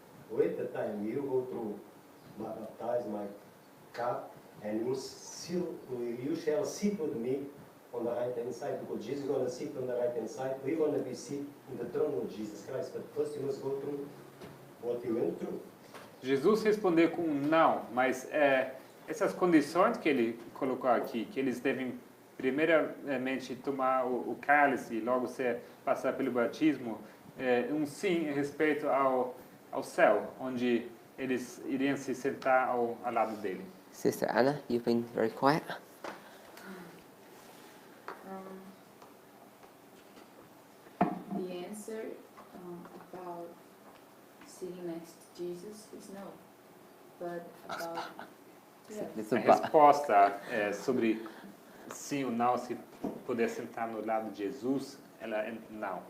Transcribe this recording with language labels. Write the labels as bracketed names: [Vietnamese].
[English] Wait the time you go through, baptize my cup, and you shall sit with me on the right hand side, because Jesus is going to sit on the right hand side. We're going to be seated in the throne of Jesus Christ, but first you must go through what you went through. [Portuguese] Jesus respondeu com um não, mas essas condições que ele colocou aqui, que eles devem primeiramente tomar o cálice e logo passar pelo batismo, um sim em respeito ao céu, onde eles iriam se sentar ao lado dele. [English] Sister Anna, you've been very quiet. The answer about sitting next to Jesus is no. But about It's [Portuguese] A resposta sobre sim ou não, se poder sentar no lado de Jesus, ela é não.